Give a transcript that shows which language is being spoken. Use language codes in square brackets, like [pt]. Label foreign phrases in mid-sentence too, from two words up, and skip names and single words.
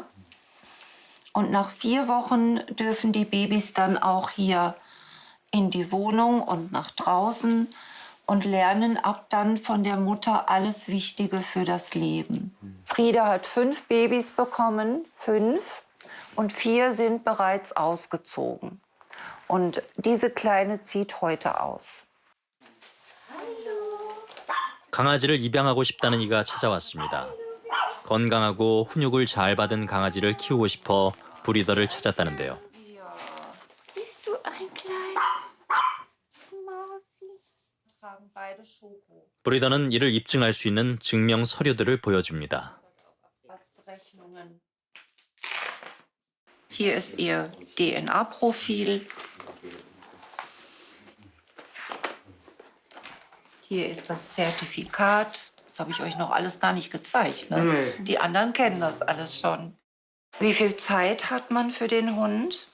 [de] Und nach 4 Wochen dürfen die Babys dann auch hier in die Wohnung und nach draußen und lernen ab dann von der Mutter alles Wichtige für das Leben. Frieda hat 5 Babys bekommen, 5, und 4 sind bereits ausgezogen. Und diese Kleine zieht heute aus. [ko] 강아지를 입양하고 싶다는 이가 찾아왔습니다. 건강하고 훈육을 잘 받은 강아지를 키우고 싶어 브리더를 찾았다는데요. [de] Bist du ein kleiner Mausi? Tragen beide Schoko. [ko] 브리더는 이를 입증할 수 있는 증명 서류들을 보여줍니다. [de] Hier ist ihr DNA-Profil. Hier ist das Zertifikat. Das habe ich euch noch alles gar nicht gezeigt. Ne? Nee. Die anderen kennen das alles schon. Wie viel Zeit hat man für den Hund?